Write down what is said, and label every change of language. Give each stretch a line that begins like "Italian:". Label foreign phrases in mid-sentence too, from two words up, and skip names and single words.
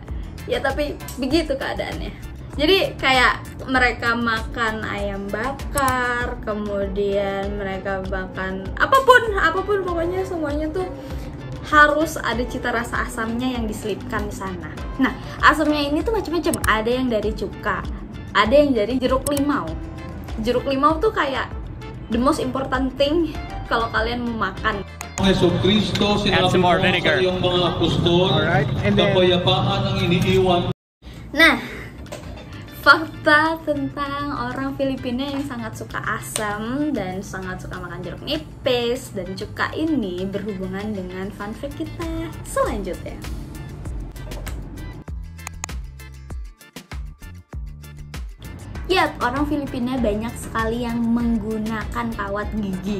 Indonesian: Ya tapi begitu keadaannya. Jadi kayak mereka makan ayam bakar, kemudian mereka makan apapun pokoknya semuanya tuh harus ada cita rasa asamnya yang diselipkan di sana. Nah, asamnya ini tuh macam-macam. Ada yang dari cuka, ada yang dari jeruk limau. Jeruk limau tuh kayak
English: the most important thing
Indonesian: kalau kalian mau makan.
Filipino: Yesus Kristus sinalaman mo sa iyong mga apostol, kapayapaan ang iniiwan.
Indonesian: Nah, fakta tentang orang Filipina yang sangat suka asam dan sangat suka makan jeruk nipis dan cuka ini berhubungan dengan
English: fun fact
Indonesian: kita selanjutnya. Yap, orang Filipina banyak sekali yang menggunakan kawat gigi.